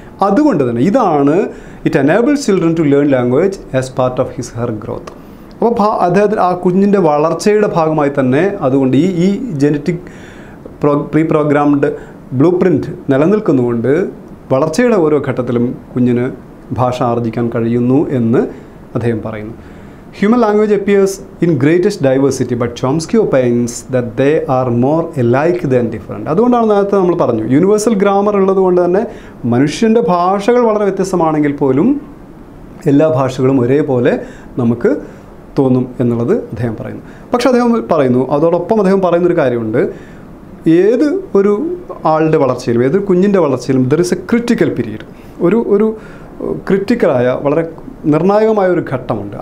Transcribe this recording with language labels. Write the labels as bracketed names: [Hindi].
[Malayalam] അതുകൊണ്ട് തന്നെ ഇതാണ് [English] It enables children to learn language as part of his her growth. [Malayalam] അപ്പോൾ അദ്ദേഹത്തിന് ആ കുഞ്ഞിൻ്റെ വളർച്ചയുടെ ഭാഗമായി തന്നെ അതുകൊണ്ട് ഈ genetic pre programmed blue print നിലനിൽക്കുന്നുകൊണ്ട് വളർച്ചയുടെ ഓരോ ഘട്ടത്തിലും കുഞ്ഞിന് ഭാഷ ആർജിക്കാൻ കഴിയുന്നു എന്ന് അദ്ദേഹം പറയുന്നു. [English] Human language appears in greatest diversity, but Chomsky opines that they are more alike than different. [Malayalam] അതുകൊണ്ടാണ് നേരത്തെ നമ്മൾ പറഞ്ഞു, യൂണിവേഴ്സൽ ഗ്രാമർ ഉള്ളത് കൊണ്ട് തന്നെ മനുഷ്യൻ്റെ ഭാഷകൾ വളരെ വ്യത്യസ്തമാണെങ്കിൽ പോലും എല്ലാ ഭാഷകളും ഒരേപോലെ നമുക്ക് തോന്നും എന്നുള്ളത് അദ്ദേഹം പറയുന്നു. പക്ഷെ അദ്ദേഹം പറയുന്നു, അതോടൊപ്പം അദ്ദേഹം പറയുന്നൊരു കാര്യമുണ്ട്, ഏത് ഒരു ആളുടെ വളർച്ചയിലും ഏതൊരു കുഞ്ഞിൻ്റെ വളർച്ചയിലും [English] there is a critical period, [Malayalam] ഒരു ക്രിട്ടിക്കലായ വളരെ നിർണായകമായ ഒരു ഘട്ടമുണ്ട്.